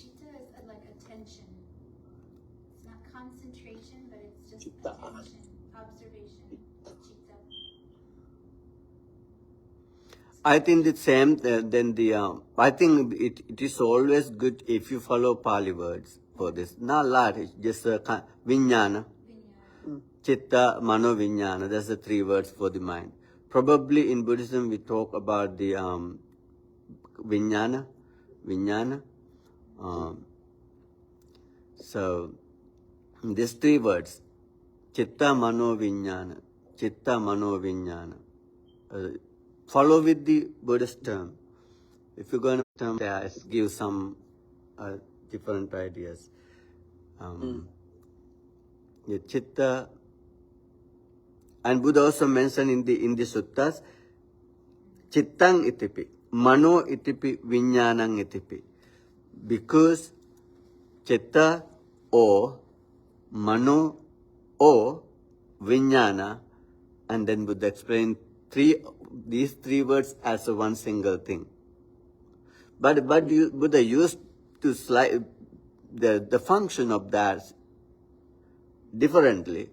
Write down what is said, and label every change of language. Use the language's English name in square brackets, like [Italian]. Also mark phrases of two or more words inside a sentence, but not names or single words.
[English] Chitta is like attention. It's not concentration, but it's just Chitta. attention, observation. Chitta. I think the same, I think it is always good if you follow Pali words for this. Not a lot, it's just vijnana, chitta, mano, vijnana. That's the three words for the mind. Probably in Buddhism we talk about the vijnana. So these three words, chitta, mano, vijnana, follow with the Buddhist term. If you're going to term there, give some different ideas. The chitta, and Buddha also mentioned in the suttas, [Pali] chittang itipi, mano itipi, vijnanang itipi. [English] Because chitta or mano or vijnana, and then Buddha explained these three words as a one single thing. But Buddha used to slide the function of that differently.